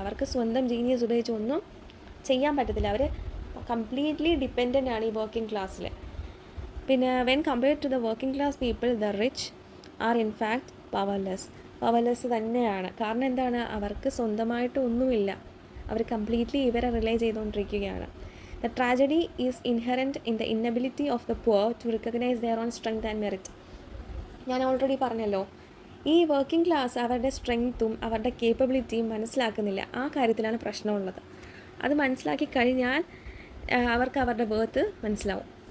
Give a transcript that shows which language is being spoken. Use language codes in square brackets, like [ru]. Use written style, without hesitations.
[ml] അവർക്ക് സ്വന്തം ജീനിയസ് ഉപയോഗിച്ച് ഒന്നും ചെയ്യാൻ പറ്റത്തില്ല. അവർ കംപ്ലീറ്റ്ലി ഡിപ്പെൻഡൻ്റ് ആണ് ഈ വർക്കിംഗ് ക്ലാസ്സിൽ. [en] പിന്നെ when compared to the working class people, the rich are in fact powerless [ml] തന്നെയാണ്. കാരണം എന്താണ്? അവർക്ക് സ്വന്തമായിട്ട് ഒന്നുമില്ല. അവർ കംപ്ലീറ്റ്ലി ഇവരെ റിലൈ ചെയ്തുകൊണ്ടിരിക്കുകയാണ്. [en] The tragedy is inherent in the inability of the poor to recognize their own strength and merit. [ml] ഞാൻ already പറഞ്ഞല്ലോ, ഈ വർക്കിംഗ് ക്ലാസ് അവരുടെ സ്ട്രെങ്ത്തും അവരുടെ കേപ്പബിലിറ്റിയും മനസ്സിലാക്കുന്നില്ല. ആ കാര്യത്തിലാണ് പ്രശ്നമുള്ളത്. അത് മനസ്സിലാക്കി കഴിഞ്ഞാൽ അവർക്ക് അവരുടെ വേർത്ത് മനസ്സിലാവും.